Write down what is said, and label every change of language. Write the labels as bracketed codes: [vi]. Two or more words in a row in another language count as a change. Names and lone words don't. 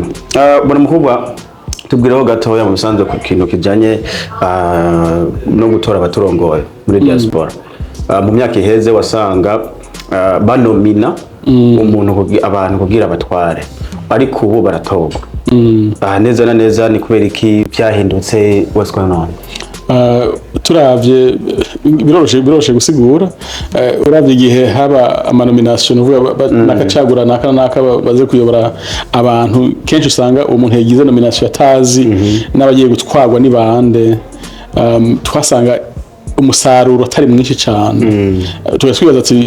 [rn] Bwana mukobwa tubwireho gatoya mu bisanzwe ku kintu kijanye no gutora abaturongoye muri diaspora. Mu myaka iheze wasanga banomina umuntu abantu kugira abatware ariko ubu baratogwa neza na neza ni kubera iki byahindutse [en] what's going on? [rn] Turavye biroroshe gusigura uravye igihe haba amanomination uvuga nakacagura naka baze kuyobora abantu kenshi usanga umuntu yagize nomination atazi n'abagiye gutwarwa ni bande twasanga umusaruro atari mwinshi cyane tugaswibaza ati